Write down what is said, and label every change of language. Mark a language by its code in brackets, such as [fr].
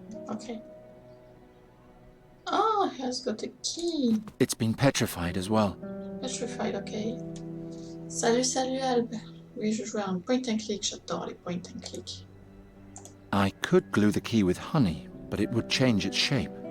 [en] Okay. Oh, he has got a key. It's been petrified as well. Petrified, okay. [fr] Salut, salut Alb. Oui, je jouais à un point and click. J'adore les point and click. [en] I could glue the key with honey, but it would change its shape.